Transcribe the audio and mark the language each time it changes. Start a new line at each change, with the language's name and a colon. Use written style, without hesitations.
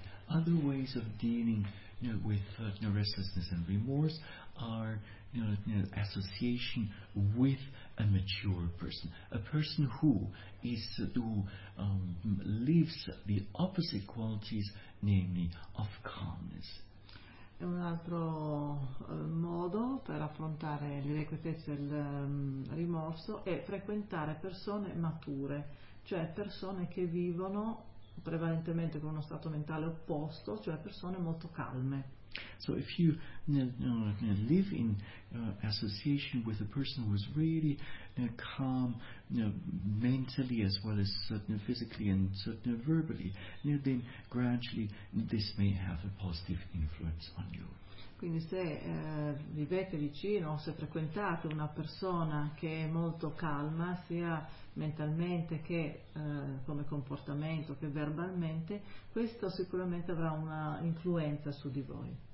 English: Other ways of dealing with restlessness and remorse are association with a mature person, a person who lives the opposite qualities, namely of calmness.
Italian: un altro modo per affrontare le irrequietezze e il rimorso è frequentare persone mature, cioè persone che vivono prevalentemente con uno stato mentale opposto, cioè persone molto calme.
English: So if you live in association with a person who is really calm mentally as well as physically and verbally, then gradually this may have a positive influence on you.
Italian: Quindi se vivete vicino o se frequentate una persona che è molto calma sia mentalmente che come comportamento che verbalmente, questo sicuramente avrà una influenza su di voi.